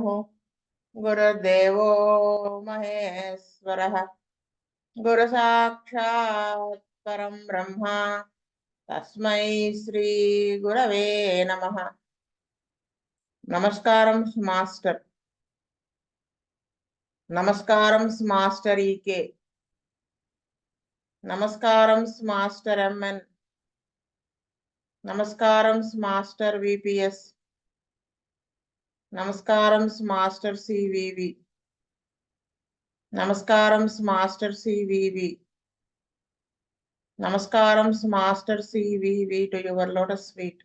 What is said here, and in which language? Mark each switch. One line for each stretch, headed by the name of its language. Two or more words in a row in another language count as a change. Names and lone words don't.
Sanskrit: गुरुर्देवो महेश्वरः गुरु साक्षात् परं ब्रह्म तस्मै श्री गुरवे नमः।
Telugu: నమస్కారం మాస్టర్, నమస్కారం మాస్టర్ ఈకే, నమస్కారం మాస్టర్ ఎంఎన్, నమస్కారం మాస్టర్ విపిఎస్, నమస్కారం మాస్టర్ సివివి, నమస్కారం మాస్టర్ సివివి, నమస్కారం మాస్టర్ సివివి
English: to your lotus feet.